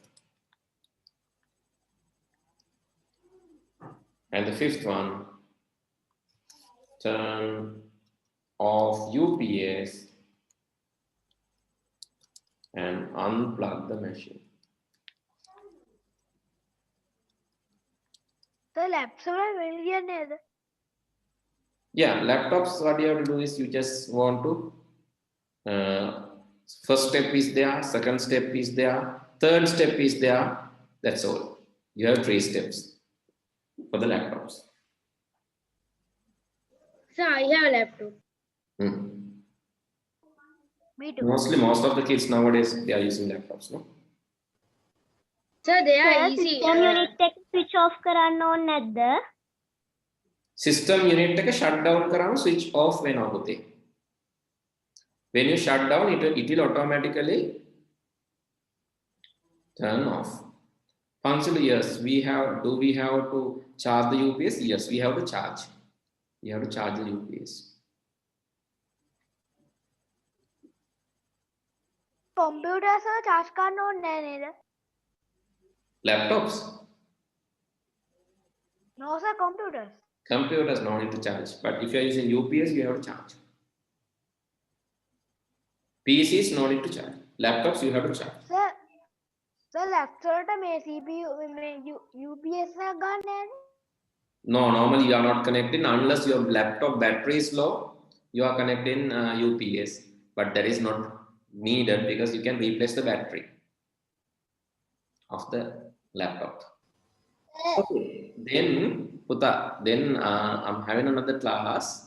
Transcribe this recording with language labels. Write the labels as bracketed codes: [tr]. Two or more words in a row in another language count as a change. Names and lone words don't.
[en] And the 5th one, turn off UPS and unplug the machine. [si] So laptops වල වෙන කියන්නේ නේද? [en] Yeah, laptops, what you have to do is you just want to first step is there, second step is there, third step is there. That's all. You have 3 steps for the laptops. Sir, I have a laptop. Me too. Mostly, most of the kids nowadays they are using laptops, no? Sir, they are easy. System unit [si] එක [en] switch off [si] කරන්න ඕනේ නැද්ද? [en] System unit [si] එක [en] shut down [si] කරාම [en] switch off [si] වෙනවා පුතේ. [en] When you shut down, it will automatically turn off. Functional, yes, we have to charge the UPS? Yes, we have to charge. We have to charge the UPS. [si] Computers වල charge කරන්න ඕනේ නැහැ නේද? [en] Laptops? No sir, computers. Computers no need to charge, but if you are using UPS, you have to charge. PCs no need to charge. Laptops you have to charge. [si] Sir, laptop වලට මේ CPU මේ UPS එකක් ගන්න නැහැ. [en] No, normally you are not connecting unless your laptop battery is low. You are connecting UPS, but that is not needed because you can replace the battery of the laptop. Okay, then I'm having another class.